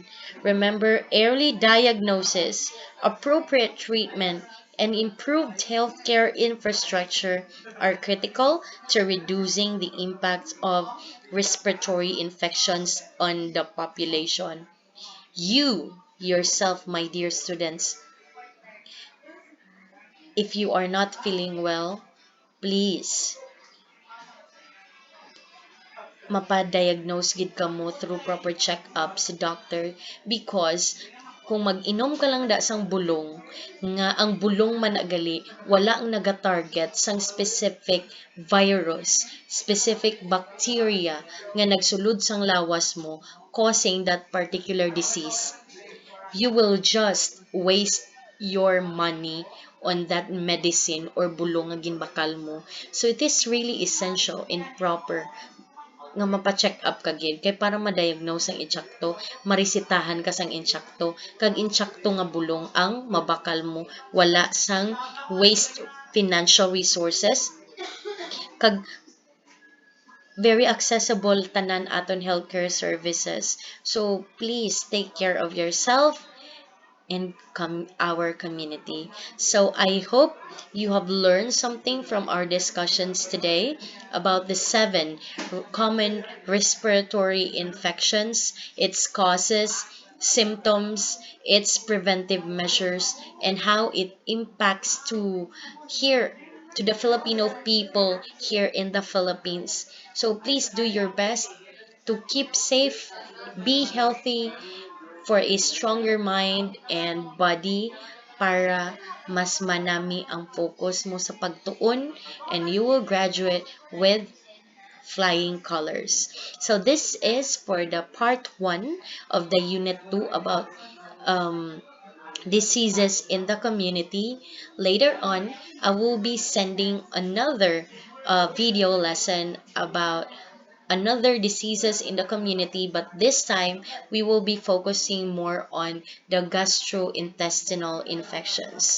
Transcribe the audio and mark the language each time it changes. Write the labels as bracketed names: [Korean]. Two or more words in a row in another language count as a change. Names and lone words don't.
[English] Remember, early diagnosis, appropriate treatment, and improved healthcare infrastructure are critical to reducing the impact of respiratory infections on the population. You yourself, my dear students, if you are not feeling well, please [Hiligaynon] mapa-diagnose gid ka mo [English] through proper check-up [Hiligaynon] sa [English] doctor because [Hiligaynon] kung mag-inom ka lang da sang bulong nga ang bulong managali wala ang naga-target sang [English] specific virus, specific bacteria [Hiligaynon] nga nagsulod sang lawas mo [English] causing that particular disease, you will just waste your money on that medicine or [Hiligaynon] bulong nga ginbakal mo. [English] So it is really essential and proper [Hiligaynon] nga mapa-check up ka gid kay para ma-diagnose ang insakto, marisitahan ka sang insakto, kag insakto nga bulong ang mabakal mo, wala sang [English] waste financial resources, [Hiligaynon] kag [English] very accessible [Hiligaynon] tanan aton [English] healthcare services. So please take care of yourself and our community. So I hope you have learned something from our discussions today about the 7 common respiratory infections, its causes, symptoms, its preventive measures, and how it impacts here to the Filipino people here in the Philippines. So please do your best to keep safe, be healthy, for a stronger mind and body [Hiligaynon] para mas manami ang focus mo sa pagtuon [English] and you will graduate with flying colors. So this is for the part 1 of the unit 2 about um, diseases in the community. Later on, I will be sending another video lesson about another diseases in the community, but this time we will be focusing more on the gastrointestinal infections.